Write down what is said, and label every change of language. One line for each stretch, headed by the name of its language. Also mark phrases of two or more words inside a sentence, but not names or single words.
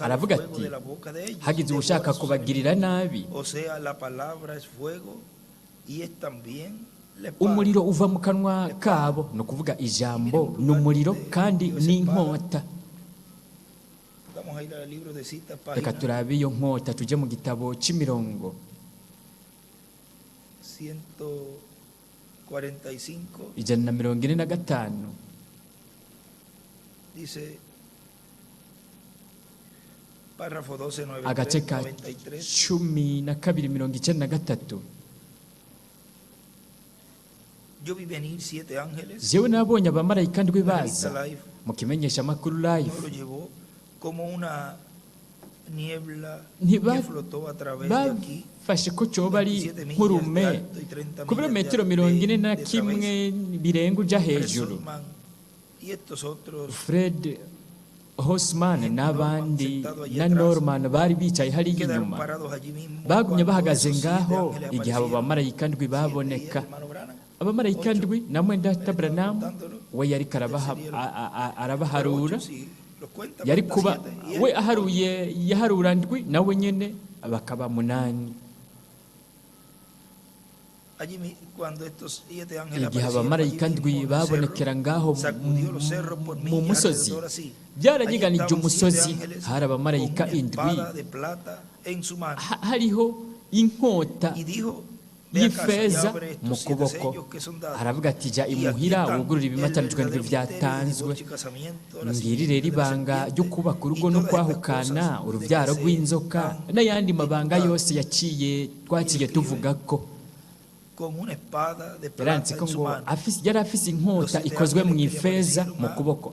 Rundi: aravuga
Spanish: fuego
Rundi: ati
Spanish: de la boca de ellos,
Rundi: hagize
Spanish: devora
Rundi: ushaka
Spanish: sus
Rundi: kubagirira
Spanish: enemigos.
Rundi: nabi,
Spanish: O sea, la palabra es fuego y es también la espada.
Rundi: umuriro uva mu kanwa kabo. Ni ukuvuga ijambo ni umuriro kandi ni inkota.
Spanish: Vamos a ir al libro de citas,
Rundi: Reka
Spanish: página
Rundi: turabe iyo nkota, tujye mu gitabo cy'imirongo 145. 145.
Spanish: Dice, párrafo 12,
Rundi: agace ka 93. 12:93.
Spanish: Yo vi venir 7 ángeles,
Rundi: Jewe nabonye abamarayika ndwi
Spanish: la
Rundi: baza
Spanish: revista Life,
Rundi: mu kimenyeshamakuru
Spanish: uno live. lo llevó como una niebla
Rundi: Ntiba-
Spanish: que flotó a través de aquí,
Rundi: bafashe ko cyoba ari
Spanish: 27 millas de
Rundi: nk'urume
Spanish: alto y 30
Rundi: ku
Spanish: millas
Rundi: birometero
Spanish: de
Rundi: 41 birenga ujya hejuru.
Spanish: Fred y estos otros
Rundi: Fred Hosman n'abandi na Norman bari bicaye hariya
Spanish: quedaron
Rundi: inyuma,
Spanish: parados allí mismo.
Rundi: bagumye
Spanish: cuando
Rundi: bahagaze
Spanish: esos 7
Rundi: ngaho
Spanish: ángeles
Rundi: igihe abo
Spanish: aparecieron.
Rundi: bamarayika ndwi 7
Spanish: y el
Rundi: baboneka.
Spanish: hermano Branham,
Rundi: Abamarayika ndwi na mwenda Tabranamu
Spanish: contándolo,
Rundi: we yari arabaharura,
Spanish: ocho, si los cuenta,
Rundi: yari
Spanish: cuenta
Rundi: kuba
Spanish: 7, y él
Rundi: we aharuye yaharura ndwi nawe nyene bakaba 8.
Spanish: allí cuando estos 7 ángeles
Rundi: Igihe
Spanish: aparecieron
Rundi: abamarayika
Spanish: allí
Rundi: ndwi
Spanish: mismo en el
Rundi: babonekera
Spanish: cerro,
Rundi: ngaho
Spanish: sacudió los cerros por
Rundi: mu
Spanish: millas
Rundi: musozi,
Spanish: alrededor así.
Rundi: byarayiganije
Spanish: Allí estaban
Rundi: umusozi,
Spanish: 7 ángeles
Rundi: hari abamarayika
Spanish: con una
Rundi: indwi,
Spanish: espada de plata en su mano.
Rundi: hariho inkota
Spanish: Y dijo
Rundi: y'ifeza mu kuboko. Aravuga ati jya imuhira wugurura ibimatanijwe ndwi byatanzwe. Ngiri rero ibanga ryo kubaka urugo no kwahukana urubyaro rw'inzoka n'ayandi mabanga yose twaciye tuvuga ko yaranditse ko ngo yari afise inkota ikozwe mu ifeza mu kuboko.